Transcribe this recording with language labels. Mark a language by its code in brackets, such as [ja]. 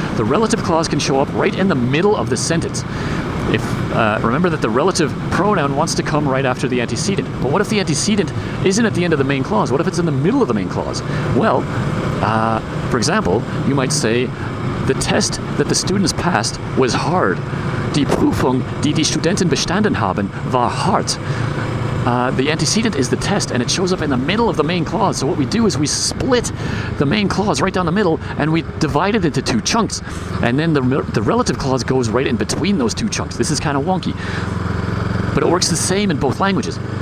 [en] The relative clause can show up right in the middle of the sentence. If remember that the relative pronoun wants to come right after the antecedent. But what if the antecedent isn't at the end of the main clause? What if it's in the middle of the main clause? Well, for example, you might say, the test that the students passed was hard. [de] Die Prüfung, die die Studenten bestanden haben, war hart. [en] The antecedent is the test, and it shows up in the middle of the main clause. So what we do is we split the main clause right down the middle, and we divide it into two chunks. And then the relative clause goes right in between those two chunks. This is kind of wonky, but it works the same in both languages.